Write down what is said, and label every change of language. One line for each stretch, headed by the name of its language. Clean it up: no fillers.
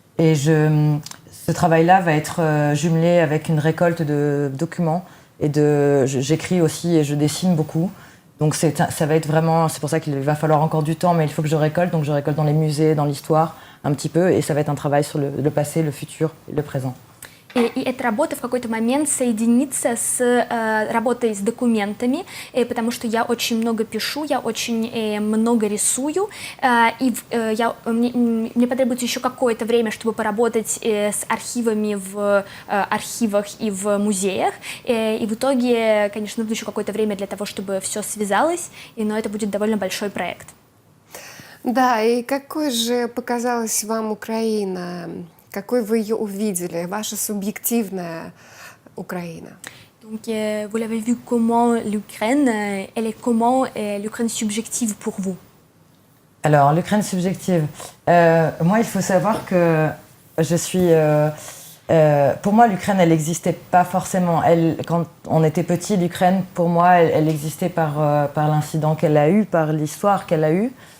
French: Et ce travail-là va être jumelé avec une récolte de documents. Et j'écris aussi et je dessine beaucoup. Donc ça va être vraiment, c'est pour ça qu'il va falloir encore du temps, mais il faut que je récolte. Donc je récolte dans les musées, dans l'histoire, un petit peu. Et ça va être un travail sur le passé, le futur et le présent.
Russian: И эта работа в какой-то момент соединится с работой с документами, потому что я очень много пишу, я очень много рисую, и мне потребуется еще какое-то время, чтобы поработать с архивами в архивах и в музеях, и в итоге, конечно, нужно еще какое-то время для того, чтобы все связалось, но это будет довольно большой проект. Да, и какой же показалась вам Украина? Какой вы ее увидели, ваша субъективная Украина?
French: Donc, vous l'avez vu comment l'Ukraine, elle est comment l'Ukraine subjective pour vous? Alors, l'Ukraine subjective. Moi, il faut savoir que je suis Pour moi, l'Ukraine, elle n'existait pas forcément. Quand on était petit, l'Ukraine, pour moi, elle existait par l'incident qu'elle a eu, par l'histoire qu'elle a eue.